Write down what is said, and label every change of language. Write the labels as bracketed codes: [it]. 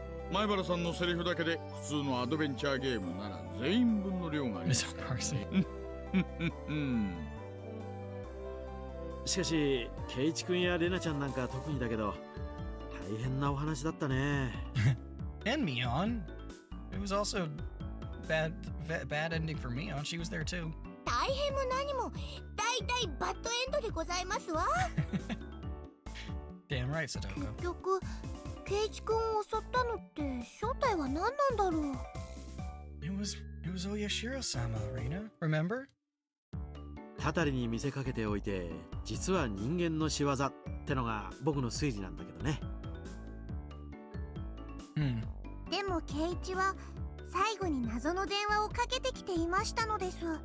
[ja] 前原さんのセリフだけで普通のアドベンチャーゲームなら全員分の量があります。 [en] Mr. Parson. [ja] しかし、ケイチ君やレナちゃんなんか特にだけど、大変なお話だったね。 [en] And Mion. It was also bad ending for Mion. She was there too. [ja] 大変も何も大体バッドエンドでございますわ。 [en] Damn right, Sadoko. [ja] 結局ケイチ君を襲ったのって正体は何なんだろう。 [en] It was Oyashiro-sama, Reina. Remember? [ja] たたりに見せかけておいて、実は人間の仕業ってのが僕の推理なんだけどね。でもケイチは最後に謎の電話をかけてきていましたのです。